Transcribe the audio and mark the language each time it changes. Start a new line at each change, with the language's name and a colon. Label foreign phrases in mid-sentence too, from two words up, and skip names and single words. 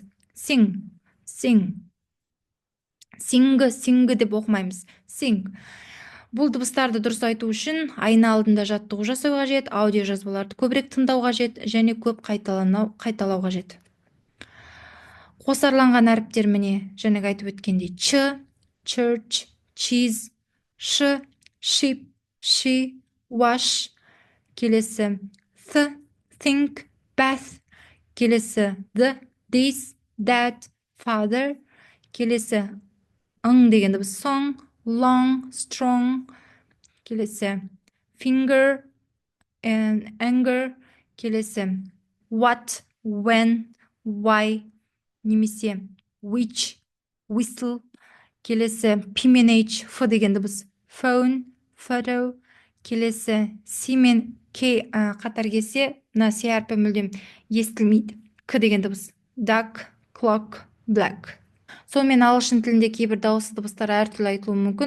Kazakh: Sing. Sing деп оқымаймыз. Sing. Бұл дыбыстарды дұрыс айту үшін айна алдында жаттығу жасау қажет, аудио жазбаларды көбірек тыңдау қажет, және көп қайталау қажет. Қосарланған әріптер міне, жаңағы айтып өткендей, ч,
English: church, cheese, ш, sheep, she, wash. Келесі, th, think, bath. Келесі, this, that, father.
Kazakh: Келесі, деген дыбыс,
English: song, long, strong. Келесі, finger and anger. Келесі, what, when, why. Немесе which, whistle.
Kazakh: Келесі, P мен H, F деген дыбыс,
English: phone, photo.
Kazakh: Келесі, C мен K қатар келсе, мына C әрпі мүлдем естілмейді. К деген дыбыс,
English: duck, clock, black.
Kazakh: Сонымен ағылшын тілінде кейбір дауысты дыбыстар әртүрлі айтылуы мүмкін.